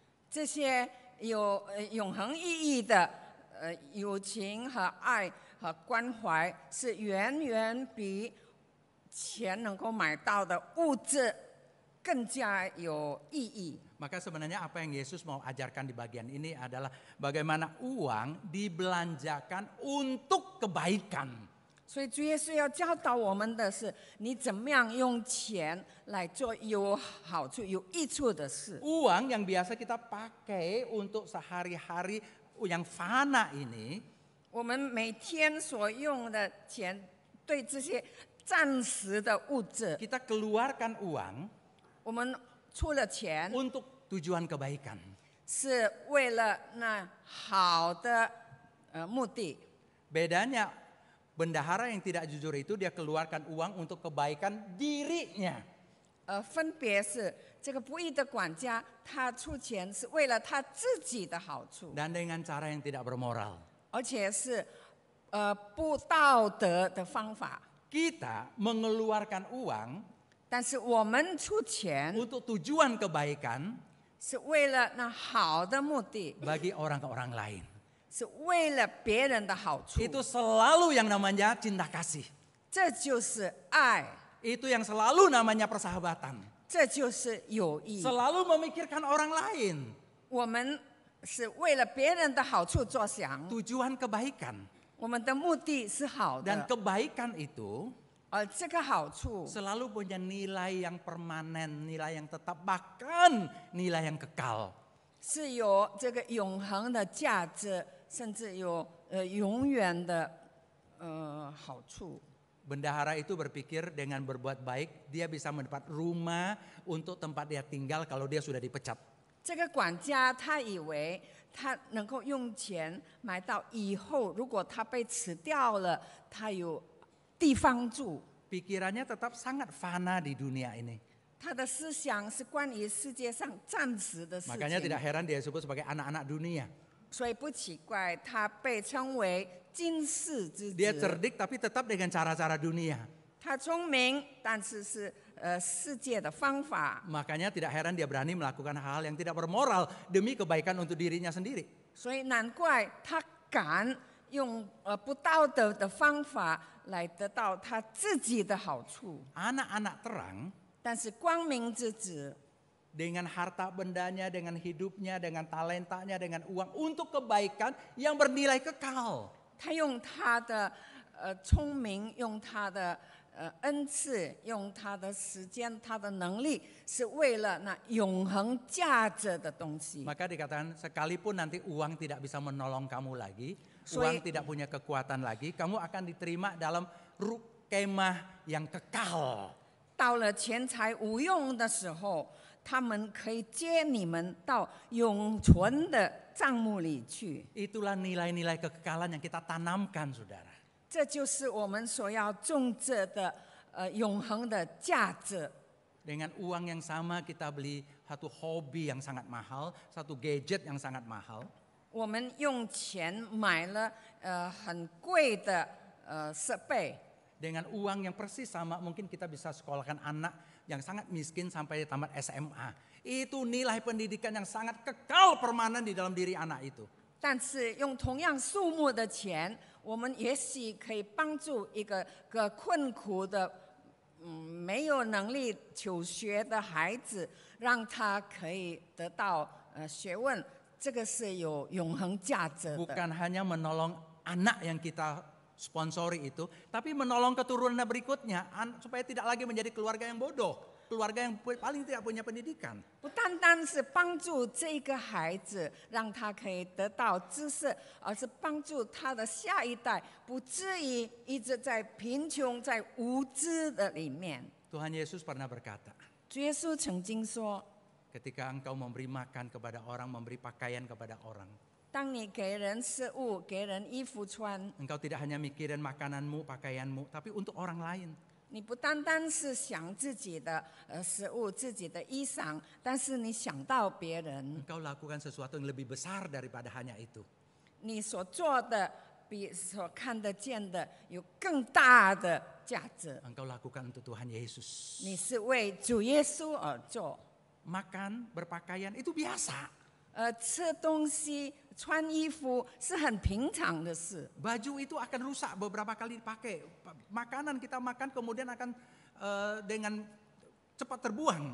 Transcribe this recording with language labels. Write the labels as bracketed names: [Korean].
[Chinese] 这些有永恒意义的友情和爱和关怀，是远远比钱能够买到的物质更加有意义。 [Indonesian] Maka sebenarnya apa yang Yesus mau ajarkan di bagian ini adalah bagaimana uang dibelanjakan untuk kebaikan. [Chinese] 所以主耶稣要教导我们的是，你怎么样用钱来做有好处、有益处的事。 [Indonesian] Uang yang biasa kita pakai untuk sehari-hari yang fana ini, [Chinese] 我们每天所用的钱，对这些暂时的物质， [Indonesian] kita keluarkan uang [Chinese] 我们出了钱， [Indonesian] untuk tujuan kebaikan. [Chinese] 是为了那好的目的。 [Indonesian] Bedanya bendahara yang tidak jujur itu dia keluarkan uang untuk kebaikan dirinya. [Chinese] 分别是这个不义的管家，他出钱是为了他自己的好处， [Indonesian] Dan dengan cara yang tidak bermoral. [Chinese] 而且是不道德的方法。 [Indonesian] Kita mengeluarkan uang [Chinese] 但是我们出钱 [Indonesian] untuk tujuan kebaikan [Chinese] 是为了那好的目的， [Indonesian] bagi orang-orang lain. [Chinese] 是为了别人的好处。 [Indonesian] Itu selalu yang namanya cinta kasih. [Chinese] 这就是爱， [Indonesian] Itu yang selalu namanya persahabatan. [Chinese] 这就是友谊。 [Indonesian] Selalu memikirkan orang lain. [Chinese] 我们是为了别人的好处着想， [Indonesian] Tujuan kebaikan. [Chinese] 我们的目的是好 [Indonesian] Dan kebaikan itu [Chinese] 而这个好处 [Indonesian] selalu punya nilai yang permanen, nilai yang tetap, bahkan nilai yang kekal. [Chinese] 是有这个永恒的价值，甚至有永远的好处。 [Indonesian] Bendahara itu berpikir dengan berbuat baik, dia bisa mendapat rumah untuk tempat dia tinggal kalau dia sudah dipecat. [Chinese] 这个管家他以为他能够用钱买到以后，如果他被辞掉了，他有地方住。 [Indonesian] Pikirannya tetap sangat fana di dunia ini. [Chinese] 他的思想是关于世界上暂时的事 [Indonesian] Makanya [Chinese] 情， [Indonesian] tidak heran dia disebut sebagai anak-anak dunia. [Chinese] 所以不奇怪他被称为今世之 [Indonesian] Dia [Chinese] 子。 [Indonesian] cerdik tapi tetap dengan cara-cara dunia. [Chinese] 他聪明，但是是世界的方法， [Indonesian] Makanya tidak heran dia berani melakukan hal-hal yang tidak bermoral demi kebaikan untuk dirinya sendiri. [Chinese] 所以难怪他敢用不道德的方法来得到他自己的好处。 [Indonesian] Anak-anak terang [Chinese] 但是光明之子， [Indonesian] dengan harta bendanya, dengan hidupnya, dengan talentanya, dengan uang untuk kebaikan yang bernilai kekal. [Chinese] 他用他的聪明，用他的恩赐，用他的时间、他的能力，是为了那永恒价值的东西。 [Indonesian] Maka dikatakan sekalipun nanti uang tidak bisa menolong kamu lagi, Soalnya- uang tidak punya kekuatan lagi, kamu akan diterima dalam kemah yang kekal. [Chinese] 到了钱财无用的时候，他们可以接你们到永存的账目里去。 [Indonesian] Itulah nilai-nilai kekekalan yang kita tanamkan, saudara. [Chinese] 这就是我们所要种植的永恒的价值。 [Indonesian] Dengan uang yang sama kita beli satu hobi yang sangat mahal, satu gadget yang sangat mahal. [Chinese] 我们用钱买了很贵的设备。 [Indonesian] Dengan uang yang persis sama mungkin kita bisa sekolahkan anak yang sangat miskin sampai tamat SMA. Itu nilai pendidikan yang sangat kekal permanen di dalam diri anak itu. [Chinese] 但是用同样数目的钱，我们也许可以帮助一个困苦的、没有能力求学的孩子，让他可以得到学问，这个是有永恒价值的。 [Indonesian] Bukan hanya menolong anak yang kita sponsori itu, tapi menolong keturunan berikutnya supaya tidak lagi menjadi keluarga yang bodoh, keluarga yang paling tidak punya pendidikan. [Chinese] 不单单是帮助这个孩子，让他可以得到知识，而是帮助他的下一代，不至于一直在贫穷、在无知的里面。 [Indonesian] Tuhan Yesus pernah berkata, [Chinese] 主耶稣曾经说， [Indonesian] ketika engkau memberi makan kepada orang, memberi pakaian kepada orang, [Chinese] 当你给人食物、给人衣服穿， [Indonesian] engkau tidak hanya mikirin makananmu, pakaianmu, tapi untuk orang lain. [Chinese] 你不单单是想自己的食物、自己的衣裳，但是你想到别人， [Indonesian] Engkau lakukan sesuatu yang lebih besar daripada hanya itu. [Chinese] 你所做的比所看得见的有更大的价值。 [Indonesian] Engkau lakukan untuk Tuhan Yesus. [Chinese] 你是为主耶稣而做， [Indonesian] Makan, berpakaian itu biasa. [Chinese] 吃东西、穿衣服是很平常的事。 [Indonesian] Baju itu akan rusak beberapa kali dipakai. Makanan kita makan kemudian akan dengan cepat terbuang.